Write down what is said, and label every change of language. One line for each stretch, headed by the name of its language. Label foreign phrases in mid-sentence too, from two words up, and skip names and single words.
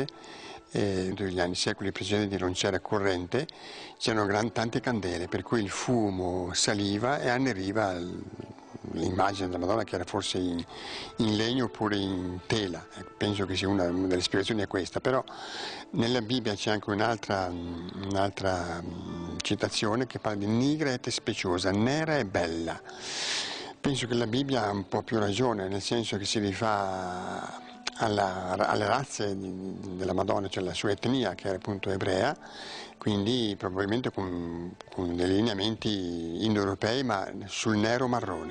Italian: Negli anni secoli precedenti non c'era corrente, c'erano tante candele, per cui il fumo saliva e anneriva l'immagine della Madonna, che era forse in legno oppure in tela. Penso che sia una delle spiegazioni è questa, però nella Bibbia c'è anche un'altra citazione che parla di
Latin: nigra et speciosa,
Italian: nera e bella. Penso che la Bibbia ha un po' più ragione, nel senso che si rifà alle razze della Madonna, cioè la sua etnia, che era appunto ebrea, quindi probabilmente con dei lineamenti indoeuropei, ma sul nero marrone.